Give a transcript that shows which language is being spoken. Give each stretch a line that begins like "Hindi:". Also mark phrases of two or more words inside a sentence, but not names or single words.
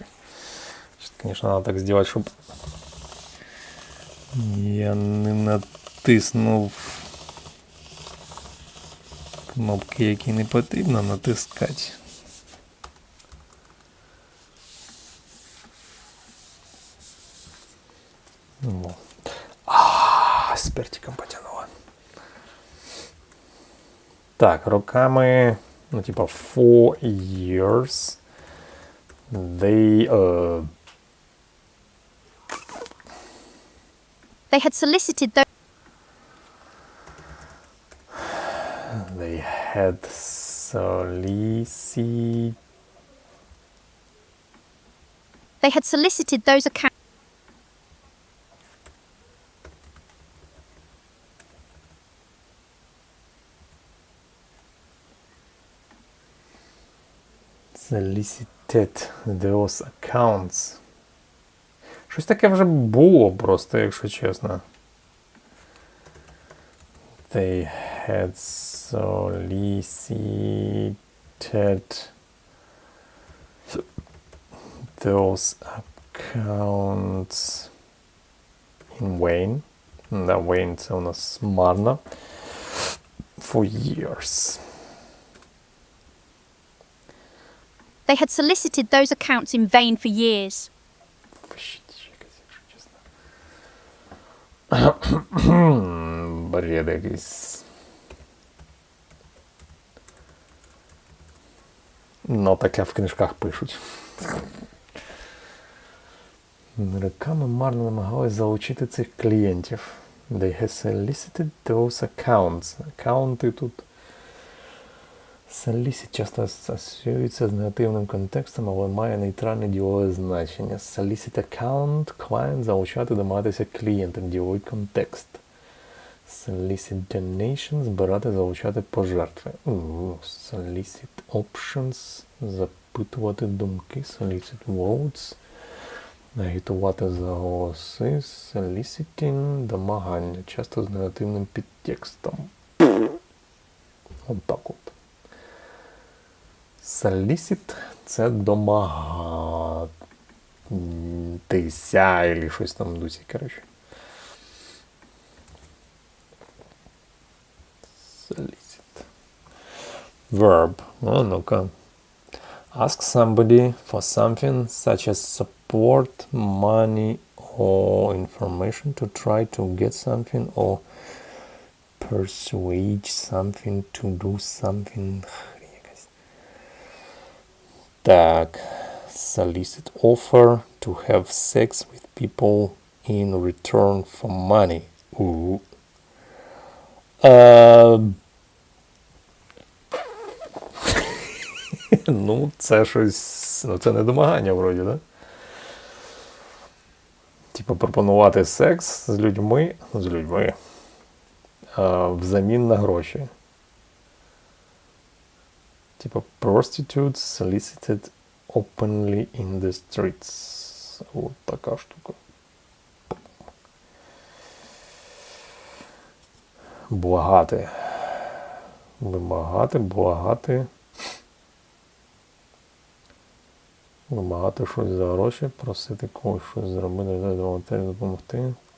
Ukrainian: Звісно, треба так зробити, щоб я не натиснув кнопки, які не потрібно натискати. Ну. З пертиком потягнуло. Так, роками, ну, типа, 4 years.
English: They had solicited those. They had solicited. They had solicited those accounts. Solicited those accounts.
Ukrainian: Щось таке вже було просто, якщо чесно.
English: They had solicited those accounts in vain.
Ukrainian: Да, vain це у нас марно.
English: For years. They had solicited those accounts in vain for years.
Ukrainian: Бред якийсь. Ну, таке в книжках пишуть. Роками марно намагалися залучити цих клієнтів.
English: They have solicited those accounts.
Ukrainian: Аккаунти тут. Solicit часто асоціюється з негативним контекстом, але має нейтральне ділове значення.
English: Solicit account
Ukrainian: – client залучати, домагатися клієнтам, діловий контекст.
English: Solicit donation –
Ukrainian: збирати, залучати пожертви.
English: Solicit options –
Ukrainian: запитувати думки.
English: Solicit votes –
Ukrainian: агітувати за голоси. Soliciting – домагання, часто з негативним підтекстом. От так от. Solicit – це домагатися, або щось там в дусі, коротше.
English: Solicit.
Ukrainian: Verb. Ну-ка.
English: Ask somebody for something such as support, money or information to try to get something or persuade something to do something.
Ukrainian: Так.
English: Solicit offer to have sex with people in return for money.
Ukrainian: Ну, це щось... Ну, це не домагання, вроді, да? Типа пропонувати секс з людьми, взамін на гроші.
English: Типа prostitutes solicited openly in the streets.
Ukrainian: Вот така штука. Благати. Вимагати, благати. Вимагати щось за гроші, просити когось щось зробити, допомогти.